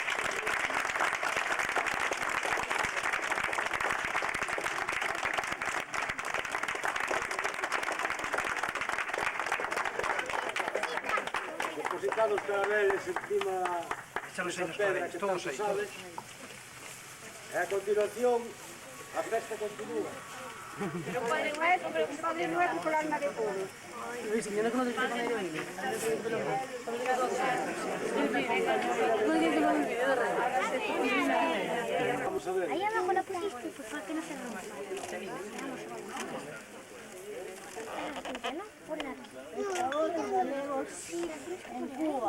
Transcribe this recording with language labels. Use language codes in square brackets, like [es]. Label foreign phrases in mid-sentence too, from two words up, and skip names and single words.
[gl] Depositar os carabeles encima desa pedra que tanto sabes. E a continuación, a festa continúa. [es] Pero Padre Nuestro con el alma de todos. Vamos a ver. Ahí abajo la pusiste, pues para que no se rompa. En Cuba.